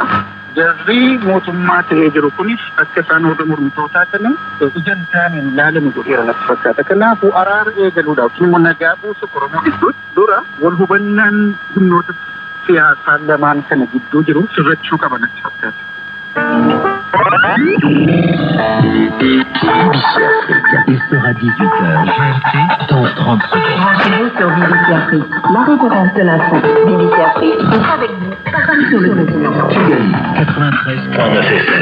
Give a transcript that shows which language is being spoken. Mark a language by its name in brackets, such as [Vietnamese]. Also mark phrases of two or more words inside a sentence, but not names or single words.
[Oromo] Jarri mootummaa ta'ee jiru kunis akka isaan warra mormitootaa kana ijaan isaaniin ilaalamu godheera natti fakkaata. Kanaafuu araara eegaluudhaaf immoo nagaa buusu Oromoo gidduutti dura wal hubannaan humnoota siyaasaa lamaan kana gidduu jiru sirrachuu qaba natti fakkaata. [French] Il sera 18h. Dans 30 secondes. Rendez-vous sur BBC Afrique. La référence de l'info. BBC Afrique est avec vous partout sur le continent. Kigali 93.9 FM.